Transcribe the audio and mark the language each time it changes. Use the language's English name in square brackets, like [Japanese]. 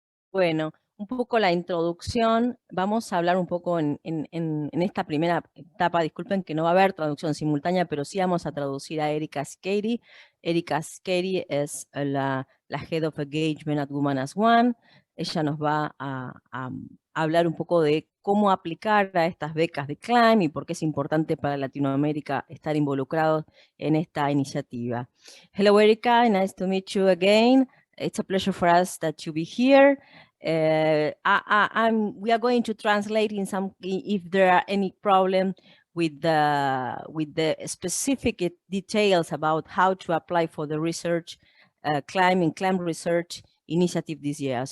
[Spanish] Bueno, un poco la introducción, vamos a hablar un poco en esta primera etapa, disculpen que no va a haber traducción simultánea, pero sí vamos a traducir a Erika Skady. Erika Skady es la Head of Engagement at Women as One. Ella nos va a hablar un poco de cómo aplicar a estas becas de CLIMB y por qué es importante para Latinoamérica estar involucrados en esta iniciativa. [English] Hello Erika, nice to meet you again. It's a pleasure for us that you be here. We are going to translate if there are any problem with the specific details about how to apply for the research, CLIMB research initiative this year.